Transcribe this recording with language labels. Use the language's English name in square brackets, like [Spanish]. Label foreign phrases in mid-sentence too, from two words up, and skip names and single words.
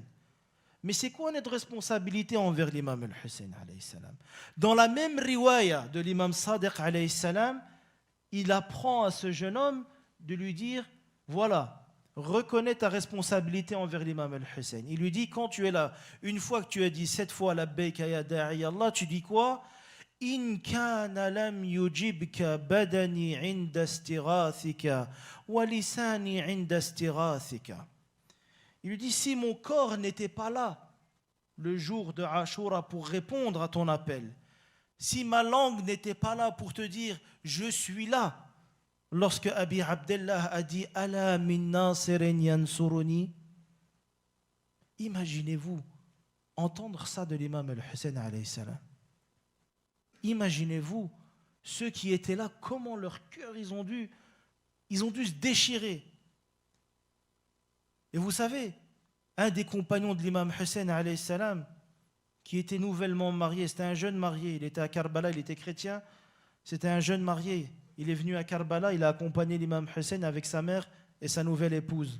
[French] Mais c'est quoi notre responsabilité envers l'imam al-Hussein [Arabic] عليه السلام? [French] Dans la même riwaya de l'imam Sadiq [Arabic] عليه السلام, [French] il apprend à ce jeune homme de lui dire, voilà, reconnais ta responsabilité envers l'imam al-Hussein. Il lui dit, quand tu es là, une fois que tu as dit 7 fois [Arabic] لبيك يا داعي الله, [French] tu dis quoi? [Arabic] إن كان لم يجبك بدني عند استغاثتك ولساني عند استغاثتك wa lisani inda istighathika. [French] Il lui dit, si mon corps n'était pas là le jour de Ashura pour répondre à ton appel, si ma langue n'était pas là pour te dire je suis là, lorsque Abi Abdullah a dit [Arabic] ألا من ناصر ينصرني, [French] imaginez-vous entendre ça de l'imam al-Hussein [Arabic] عليه السلام. [French] Imaginez-vous ceux qui étaient là, comment leur cœur ils ont dû se déchirer. Et vous savez, un des compagnons de l'imam Hussein [Arabic] عليه السلام, [French] qui était nouvellement marié, c'était un jeune marié, il était à Karbala, il était chrétien, c'était un jeune marié, il est venu à Karbala, il a accompagné l'imam Hussein avec sa mère et sa nouvelle épouse.